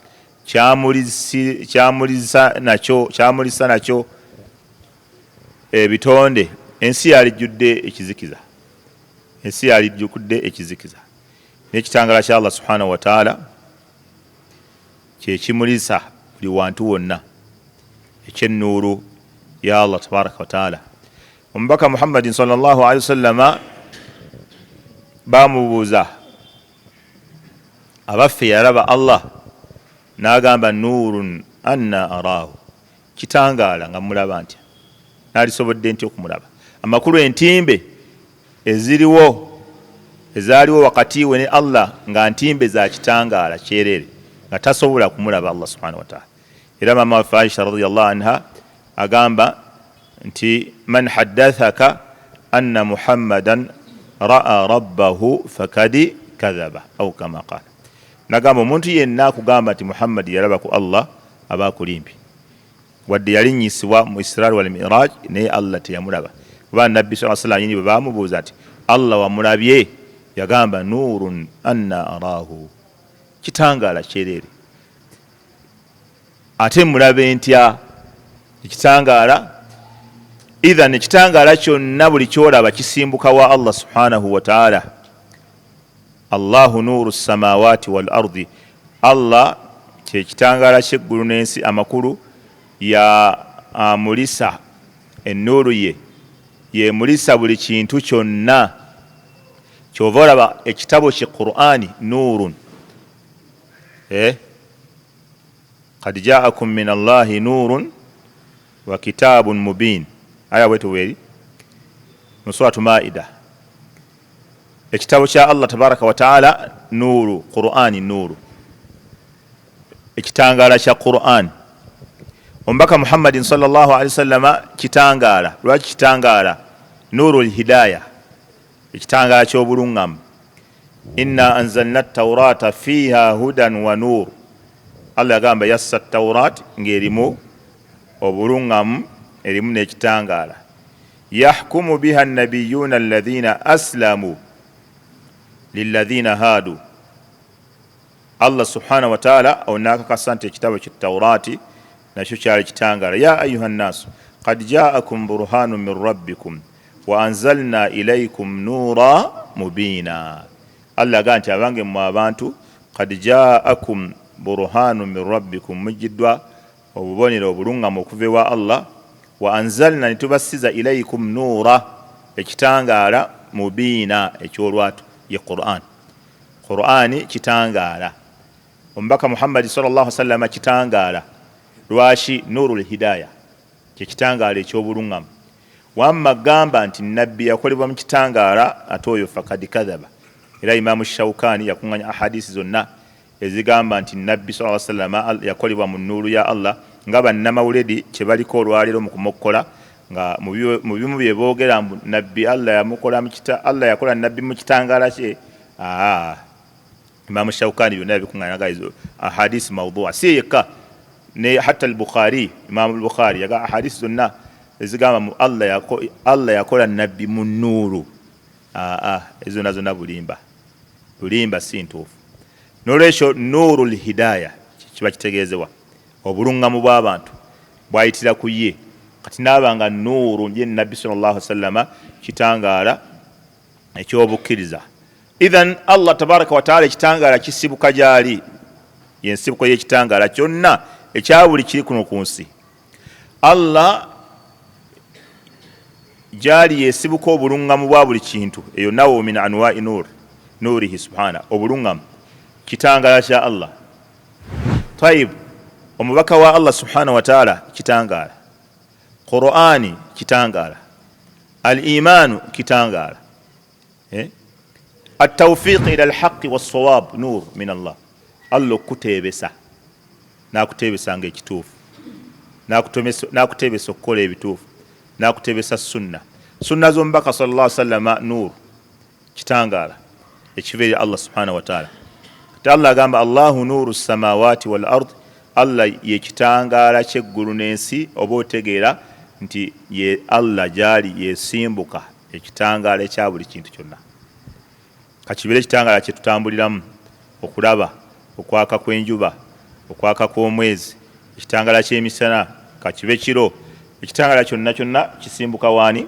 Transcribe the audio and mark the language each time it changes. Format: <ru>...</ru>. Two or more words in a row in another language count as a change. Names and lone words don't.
<lg>kyamulisa nakyo ebitonde ensi yalijjudde ekizikiza n'ekitangaala kya</lg> <ar>الله سبحانه وتعالى</ar> <lg>kyekimulisa buli wantu wonna ekyennuuru ya</lg> <ar>الله تبارك وتعالى.</ar> <lg>Omubaka Muhammadin</lg> <ar>صلى الله عليه وسلم</ar> <lg>bamubuuza abaffe yalaba Allah n'agamba</lg> <ar>نور أنى أراه</ar> <lg>kitangaala nga mulaba ntya nalisobodde ntya okumulaba amakulu entimbe ezaaliwo wakati we ne Allah nga ntimbe za kitangaala kyerere nga tasobola kumulaba</lg> <ar>الله سبحانه وتعالى.</ar> <lg>Era mama wa Aisha</lg> <ar>رضي الله عنها</ar> <lg>agamba nti</lg> <ar>من حدثك أن محمدا رأى ربه فقد كذب أو كما قال,</ar> <lg>nagamba omuntu yenna akugamba nti Muhammad yalaba ku Allah aba akulimbi wadde yalinyisibwa mu</lg> <ar>الإسراء والمعراج</ar> <lg>naye Allah teyamulaba. Kuba Nabbi</lg> <ar>صلى الله عليه وسلم</ar> <lg>bwe bamubuuza ati Allah wamulabye yagamba</lg> <ar>نور أنى أراه</ar> <lg>kitangaala kyerere ate mulabe ntya ekitangaala. Idhan ekitangaala kyonna buli kyolaba kisimbuka wa</lg> <ar>الله سبحانه وتعالى. الله نور السماوات والأرض,</ar> <lg>Allah kyekitangaala ky'eggulu n'ensi amakulu ya amulisa ennuru ye yemulisa buli kintu kyonna. Kyova olaba ekitabo ki Qur'ani</lg> <ar>نور قد جاءكم من الله نور وكتاب مبين,</ar> <lg>aya wetu weri mu suratu Maida. Ekitabo kya</lg> <ar>الله تبارك وتعالى</ar> <lg>nuru, Qur'ani nuru, ekitangaala kya Qur'an. Omubaka Muhammadin</lg> <ar>صلى الله عليه وسلم</ar> <lg>kitangaala. Lwaki kitangaala?</lg> <ar>نور الهداية,</ar> <lg>ekitangaala ky'obulungamu.</lg> <ar>إنا أنزلنا التوراة فيها هدى ونور.</ar> <lg>Allah yagamba yassa at-taurat ng'erimu obulungamu, erimu n'ekitangaala.</lg> <ar>يحكم بها النبيون الذين أسلموا للذين هادوا. الله سبحانه وتعالى</ar> <lg>onakakasa nti ekitabo ky'Tawrati nakyo kyali kitangaala.</lg> <ar>يا أيها الناس قد جاءكم برهان من ربكم وأنزلنا إليكم نورا مبينا.</ar> <lg>Allah agamba nti abange mu abantu</lg> <ar>قد جاءكم برهان من ربكم,</ar> <lg>mujjiddwa obubonero obulungamu okuva ewa Allah.</lg> <ar>وأنزلنا</ar> <lg>nitubasiza</lg> <ar>إليكم نورا,</ar> <lg>ekitangaala mubiina ekyolwatu ye Qur'an. Qur'ani kitangaala. Omubaka Muhammad</lg> <ar>صلى الله عليه وسلم</ar> <lg>kitangaala. Lwaki?</lg> <ar>نور الهداية,</ar> <lg>kyekitangaala ekyobulungamu. Wamma gamba nti nabbi yakolebwa mu kitangaala ate oyo</lg> <ar>فقد كذب.</ar> <lg>Era Imamu Shawkani yakunganya ahadisi zonna ezigamba nti nabbi</lg> <ar>صلى الله عليه وسلم</ar> <lg>yakolebwa mu nnuru ya Allah nga bannamawuledi kye baliko olwaleero mu kumukola nga mu bimu bye boogera nabbi Allah yakola nabbi mu kitangaala kye. Imamu Shawkani byonna yabikunganya gaizo</lg> <ar>أحاديث موضوعة</ar> <lg>si yekka ne hatta al-Bukhari, Imam al-Bukhari yaga ahadisi zonna ezigamba Allah yakola nabbi mu nnuru. Ezo nazo na bulimba si ntuufu. Nolwekyo</lg> <ar>نور الهداية</ar> <lg>kiba kitegeezebwa obulungamu bw'abantu bwayitira ku ye. Kati naabanga nuru ye nabbi</lg> <ar>صلى الله عليه وسلم</ar> <lg>kitangaala ekyobukkiriza. Idhan</lg> <ar>الله تبارك وتعالى</ar> <lg>ekitangaala kisibuka gyali yensibuko y'ekitangaala kyonna ekya buli kiri kuno ku nsi. Allah gyali yesibuka obulungamu bwa buli kintu, eyo nawo</lg> <ar>من أنواع نوره سبحانه,</ar> <lg>obulungamu kitangala kya Allah. Tayib, omubaka wa</lg> <ar>الله سبحانه وتعالى</ar> <lg>kitangala, Qur'ani kitangala, al-imanu kitangala,</lg> <ar>التوفيق إلى الحق والصواب نور من الله.</ar> <lg>Allah kutebesa nakutebesa ng'ekituufu, nakutebesa okukola ebituufu, nakutebesa sunna z'omubaka</lg> <ar>صلى الله عليه وسلم</ar> <lg>nur kitangala ekiva eri</lg> <ar>الله سبحانه وتعالى.</ar> <lg>Kati Allah agamba</lg> <ar>الله نور السماوات والأرض,</ar> <lg>Allah ye kitangala ky'eggulu n'ensi. Oba otegeera nti ye Allah gyali yesimbuka ekitangala ekya buli kintu kyonna, kakibire ekitangala kye tutambuliramu okulaba okwaka kw'enjuba, okwaka kw'omwezi, ekitangala ky'emisana, kakibe kiro, ekitangala kyonna kyonna kisimbuka waani?</lg>